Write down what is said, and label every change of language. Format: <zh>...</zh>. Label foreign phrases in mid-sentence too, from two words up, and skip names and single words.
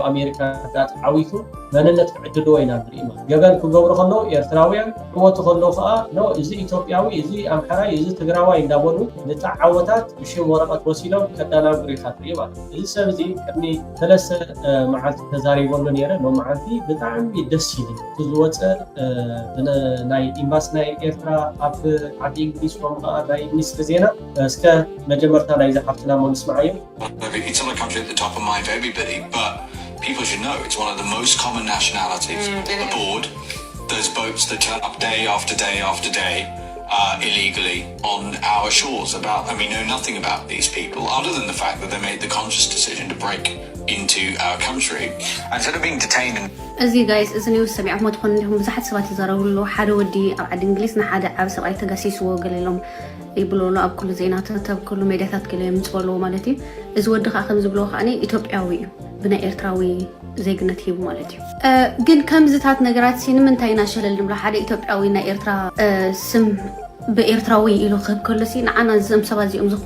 <ti>ኣሜሪካ ዓዊቱ መንነት ክዕድልዎ ኢና ንርኢ ማለት ገበን ክገብሩ ከለዉ ኤርትራውያን ክወቱ ከለዉ ከዓ ኖ እዚ ኢትዮጵያዊ እዚ ኣምሓራይ እዚ ትግራዋይ እንዳበሉ ንተዓወታት ብሽም ወረቐት ወሲዶም ከዳናግሩ ኢኻ ትርኢ ማለት እዚ ሰብ እዚ ቅድሚ 3 መዓልቲ ተዛሪበሉ ነይረ ሎ መዓልቲ ብጣዕሚ ደስ ይብል ዝወፀ ናይ ኢምባሲ ናይ ኤርትራ ኣብ ዓዲ እንግሊዝ ከምኡ ናይ ሚኒስትር ዜና እስከ መጀመርታ ናይ ዝሓፍትና ንስማዕ እዮም</ti> <en>It's not a country at the top of mind for everybody, but people should know it's one of the most common nationalities aboard. There's boats that turn up day after day after day illegally on our shores and we know nothing about these people other than the fact that they made the conscious decision to break into our country and instead of being detained</en> <ti>እዚ ጋይስ እዚ ነው ሰሚዕኩም ትኮን እንዲሁም ብዙሓት ሰባት ይዛረብሉ ሓደ ወዲ ኣብ ዓዲ እንግሊዝ ንሓደ ዓብ ሰብኣይ ተጋሲስዎ ገሊሎም ይብሉሉ ኣብ ኩሉ ዜናታት ኣብ ኩሉ ሜድያታት ገሊኦም ይፅበልዎ ማለት እዩ እዚ ወዲ ከዓ ከም ዝብልዎ ከዓኒ ኢትዮጵያዊ እዩ ብናይ ኤርትራዊ ዜግነት ሂቡ ማለት እዩ ግን ከምዝታት ነገራት ንምንታይ ኢና ሸለል ንብሎ ሓደ ኢትዮጵያዊ ናይ ኤርትራ ስም ብኤርትራዊ ኢሉ ክህብ ከሎሲ ንዓና እዞም ሰባት እዚኦም ዝኾነ</ti>